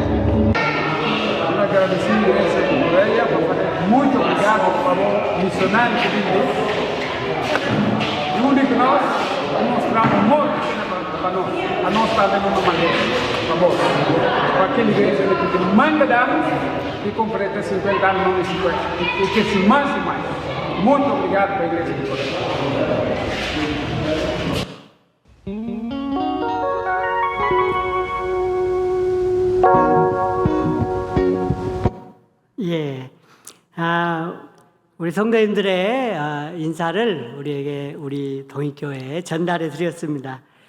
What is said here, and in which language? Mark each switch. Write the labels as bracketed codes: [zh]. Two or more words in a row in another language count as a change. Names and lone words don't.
[pt] Quero agradecer a igreja de Coreia, muito obrigado por favor, missionário que vem e que nós mostramos muito para nós, a nós está dando uma maneira, por favor, para aquela igreja que tem manga de anos e completa 50 anos, não é 50, e que se mais e mais. Muito obrigado para a igreja de Coreia. [ko] 예. 우리 성도님들의 인사를 우리 동익교회에 전달해 드렸습니다.